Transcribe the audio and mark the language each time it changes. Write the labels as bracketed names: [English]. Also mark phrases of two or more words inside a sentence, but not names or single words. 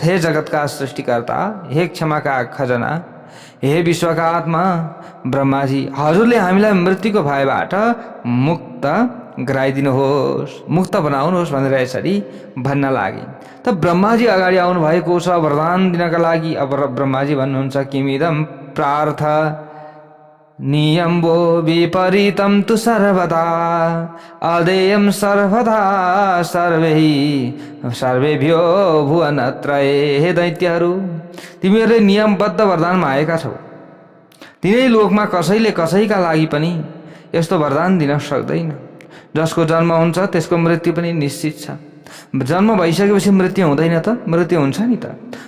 [Nepali] हे जगतका सृष्टिकर्ता, हे क्षमाका खजना, हे विश्वका आत्मा ब्रह्माजी, हजुरले हामीलाई मृत्युको भयबाट मुक्त गराइदिनुहोस्, मुक्त बनाउनुहोस् भनेर यसरी भन्न लागे। त ब्रह्माजी अगाडि आउनु भएको छ वरदान दिनका लागि। अब ब्रह्माजी भन्नुहुन्छ, [Sanskrit] किमिदं प्रार्थ नियम्बो विपरीतं तु सर्वदा अदेयं सर्वदा सर्वेभ्यो भुवनत्रये। [Nepali] हे दैत्यहरू, तिमीहरूले नियमबद्ध वरदानमा आएका छौ। तिनै लोकमा कसैले कसैका लागि पनि यस्तो वरदान दिन सक्दैन। जसको जन्म हुन्छ त्यसको मृत्यु पनि निश्चित छ। जन्म भइसकेपछि मृत्यु हुँदैन त? मृत्यु हुन्छ नि त।